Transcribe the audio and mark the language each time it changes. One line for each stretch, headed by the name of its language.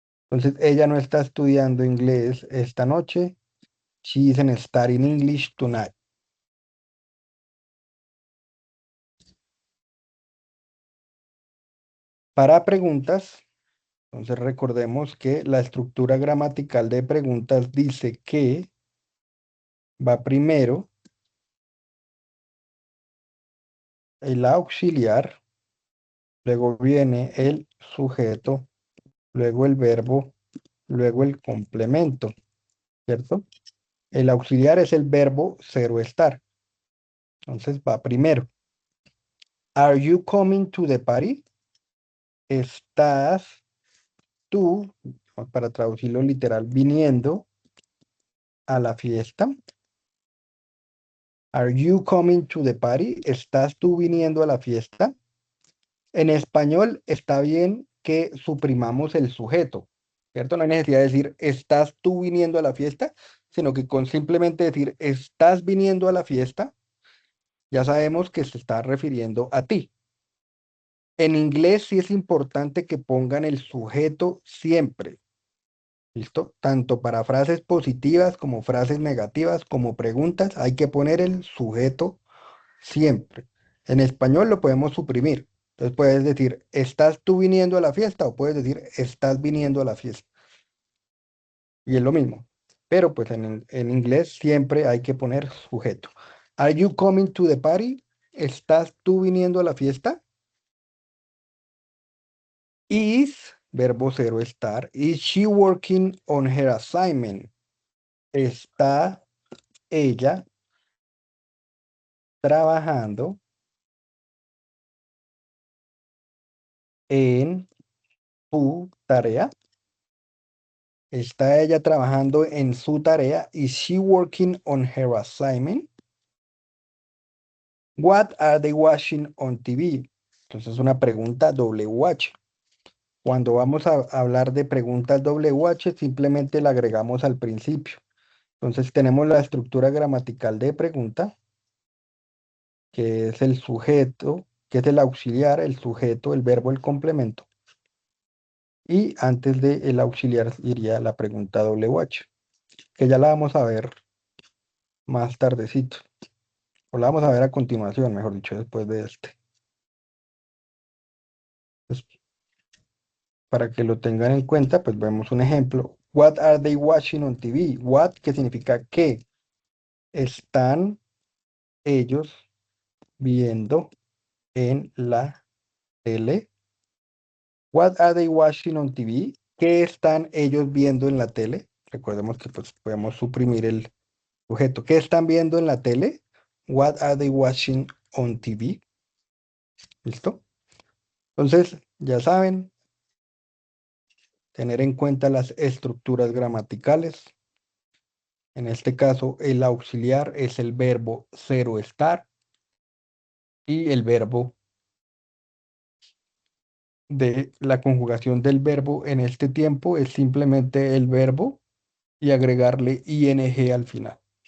Spanish: Entonces, ella no está estudiando inglés esta noche.
English: She isn't studying English tonight.
Spanish: Para preguntas, entonces recordemos que la estructura gramatical de preguntas dice que va primero el auxiliar, luego viene el sujeto, luego el verbo, luego el complemento, ¿cierto? El auxiliar es el verbo cero estar. Entonces va primero.
English: Are you coming to the party?
Spanish: ¿Estás tú, para traducirlo literal, viniendo a la fiesta?
English: Are you coming to the party?
Spanish: ¿Estás tú viniendo a la fiesta? En español está bien que suprimamos el sujeto, ¿cierto? No hay necesidad de decir, ¿estás tú viniendo a la fiesta? Sino que con simplemente decir, ¿estás viniendo a la fiesta? Ya sabemos que se está refiriendo a ti. En inglés sí es importante que pongan el sujeto siempre, ¿listo? Tanto para frases positivas como frases negativas, como preguntas, hay que poner el sujeto siempre. En español lo podemos suprimir. Entonces puedes decir, ¿estás tú viniendo a la fiesta? O puedes decir, ¿estás viniendo a la fiesta? Y es lo mismo. Pero pues en inglés siempre hay que poner sujeto.
English: ¿Are you coming to the party?
Spanish: ¿Estás tú viniendo a la fiesta?
English: Is,
Spanish: verbo cero estar.
English: Is she working on her assignment?
Spanish: ¿Está ella trabajando en su tarea? ¿Está ella trabajando en su tarea?
English: Is she working on her assignment? What are they watching on TV?
Spanish: Entonces, una pregunta W H. Cuando vamos a hablar de preguntas WH, simplemente la agregamos al principio. Entonces tenemos la estructura gramatical de pregunta, que es el sujeto, que es el auxiliar, el sujeto, el verbo, el complemento. Y antes del auxiliar iría la pregunta WH, que ya la vamos a ver más tardecito. O la vamos a ver a continuación, mejor dicho, después de este. Entonces, para que lo tengan en cuenta, pues vemos un ejemplo.
English: What are they watching on TV? What,
Spanish: que significa que están ellos viendo en la tele.
English: What are they watching on TV?
Spanish: ¿Qué están ellos viendo en la tele? Recordemos que pues podemos suprimir el sujeto. ¿Qué están viendo en la tele?
English: What are they watching on TV?
Spanish: ¿Listo? Entonces, ya saben, tener en cuenta las estructuras gramaticales. En este caso, el auxiliar es el verbo cero estar y el verbo de la conjugación del verbo en este tiempo es simplemente el verbo y agregarle ing al final.